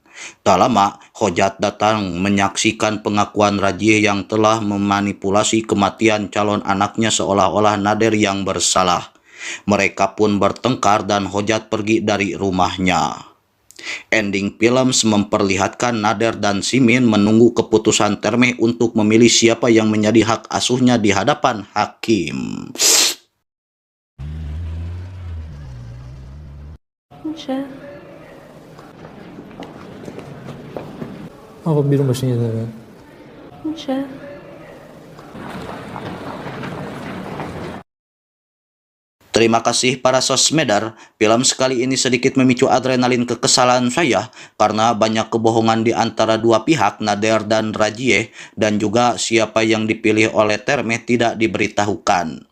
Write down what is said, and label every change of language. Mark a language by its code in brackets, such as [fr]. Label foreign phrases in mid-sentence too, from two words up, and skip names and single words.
[id] Tak lama, Hojat datang menyaksikan pengakuan Rajih yang telah memanipulasi kematian calon anaknya seolah-olah Nader yang bersalah. Mereka pun bertengkar dan Hojat pergi dari rumahnya. Ending film memperlihatkan Nader dan Simin menunggu keputusan Terme untuk memilih siapa yang menjadi hak asuhnya di hadapan hakim. [fa] میشه؟ آقا بیرون باشین یه دقیقه. میشه؟ [id] Terima kasih para sosmedar, film sekali ini sedikit memicu adrenalin kekesalan saya karena banyak kebohongan di antara dua pihak, Nader dan Rajih, dan juga siapa yang dipilih oleh Terme tidak diberitahukan.